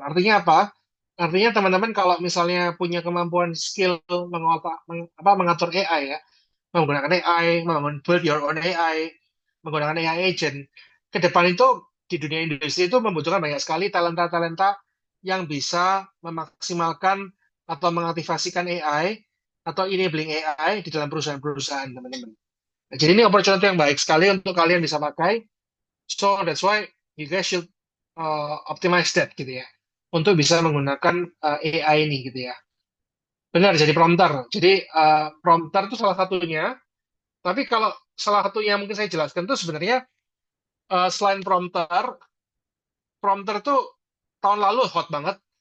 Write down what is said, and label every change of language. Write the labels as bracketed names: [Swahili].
[Indonesian] Artinya apa? Artinya teman-teman kalau misalnya punya kemampuan skill mengatur AI ya, menggunakan AI, membangun [English] build your own AI, [Indonesian] menggunakan AI agent. Ke depan itu di dunia industri itu membutuhkan banyak sekali talenta-talenta yang bisa memaksimalkan atau mengaktifasikan AI atau enabling AI di dalam perusahaan-perusahaan, teman-teman. Nah, jadi ini opportunity yang baik sekali untuk kalian bisa pakai. [English] So that's why you guys should optimize that [Indonesian] gitu ya. Untuk bisa menggunakan AI ini gitu ya. Benar, jadi prompter. Jadi prompter itu salah satunya. Tapi kalau salah satu yang mungkin saya jelaskan itu sebenarnya selain prompter, prompter tuh tahun lalu hot banget.